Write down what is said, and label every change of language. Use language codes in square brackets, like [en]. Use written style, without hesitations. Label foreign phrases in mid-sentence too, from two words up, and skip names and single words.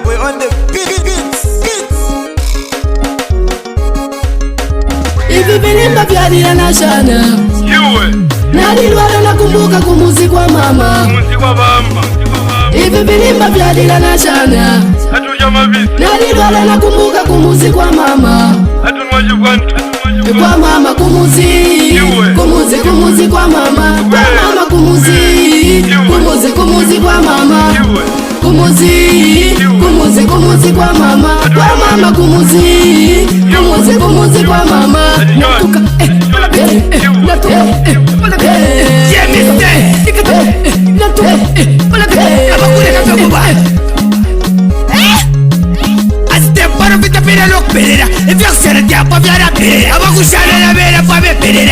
[en] on the beats. [sw] Hivi vilimba vya Lila na Shana nalilwala nakumbuka kumuzi kwa mama. Hivi vilimba vya Lila na Shana nalilwala nakumbuka kumuzi kwa mama. Kwa mama kumuzi, kumuzi kumuzi kwa mama. Kwa mama kumuzi, kumuzi kumuzi kwa mama. Kumuzi, kumuzi kumuzi kwa mama. Kwa mama kumuzi, kumuzi kumuzi kwa mama. Natuka natuka Pera lo perera, e fiaxera dia pa viara perera, abagushana na bera pa be perera.